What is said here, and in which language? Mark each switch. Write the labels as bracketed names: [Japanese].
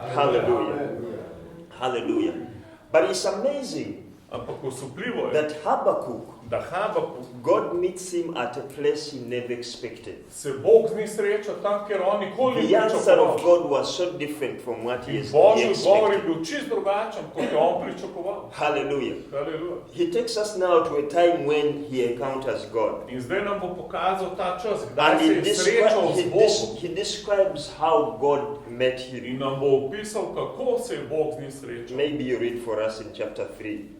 [English] Hallelujah. Hallelujah. But it's amazing [Slovenian] Ampak osupljivo je, [English] that Habakuku, [Slovenian] da Habakuk [English] God meets him at a place he never expected. [Slovenian] se Bog z njim sreča tam, kjer on nikoli ni [English] The answer of [Slovenian] pričakoval. [English] God was so different from what he [Slovenian] In Božji odgovor je [English] expected. [Slovenian] bil čist drugačen, kot je on pričakoval. [English] Hallelujah. [Slovenian] Haleluja. [English] He takes us now to a time when he encounters God. [Slovenian] In zdaj nam bo pokazal ta čas, kdaj [English] And [Slovenian] se je srečal z Bogom. [English] he describes how God met him. [Slovenian] In nam bo opisal, kako se je Bog z njim srečal. [English] Maybe you read for us in chapter 3.